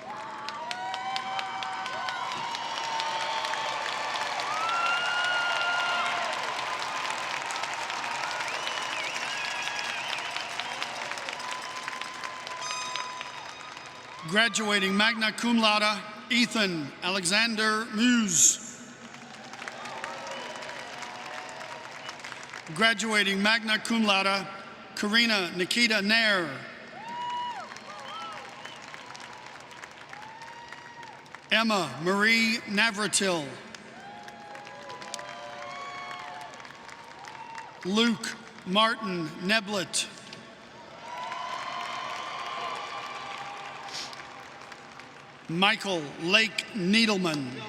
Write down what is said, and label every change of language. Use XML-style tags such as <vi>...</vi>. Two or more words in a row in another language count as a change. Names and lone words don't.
<en>Graduating</en> <la>magna cum laude,</la> <en>Ethan Alexander Muse. Graduating</en> <la>magna cum laude,</la> <en>Karina Nikita Nair. Emma Marie Navratil. Luke Martin Neblett. Michael Lake Needleman.</en>